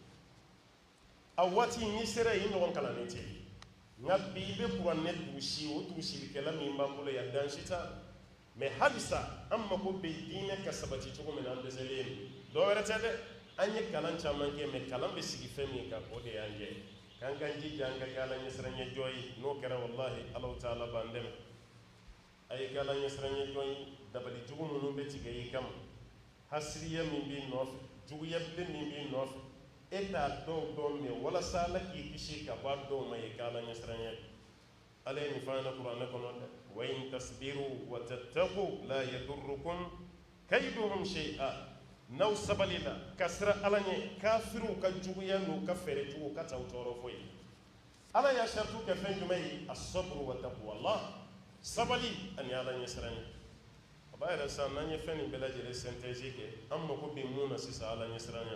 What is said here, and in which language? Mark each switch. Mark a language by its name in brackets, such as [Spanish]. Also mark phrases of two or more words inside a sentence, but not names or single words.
[Bambara] a waati n'i sera yen ɲɔgɔn kalannen tɛ nka bi i bɛ kuranɛ dugusi o dugusilikɛla min b'an bolo yan dan si t'a mais halisa an mako bɛ diinɛ ka sabati cogo min na an dɛsɛlen don dɔw wɛrɛ tɛ dɛ an ye kalan caman kɛ mais kalan bɛ sigi fɛn min kan o de y'an jɛ k'an k'an jija an ka kɛ ala ɲɛsiranɲɛ jɔn ye n'o kɛra wallahi alaw taala b'an dɛmɛ a ye kɛ ala ɲɛsiranɲɛ jɔn ye dabali jugu minnu bɛ tigɛ i kama hasiriya min b'i nɔfɛ juguya bilen min b'i nɔfɛ e t'a dɔw dɔn mais walasa ala k'i kisi ka bɔ a dɔw ma i kɛ ala ɲɛsiranɲɛ ala ye nin f'an ɲɛna kuranɛ kɔnɔ dɛ [Arabic] وإن تصبروا وتتقوا لا يضركم كيدهم شيئا [Bambara] n'aw sabalila ka sira ala ɲɛ kafiriw ka juguya n'u ka fɛɛrɛ jugu ka t'aw tɔɔrɔ foyi ala y'a saratu kɛ fɛn jumɛn ye [Arabic] الصبر وتقوى الله [Bambara] sabali ani ala ɲɛ siranɲɛ a b'a yɛrɛ sisan n'an ye fɛn nin bɛɛ lajɛlen synthèse kɛ an mako bɛ mun na sisan ala ɲɛ siranɲɛ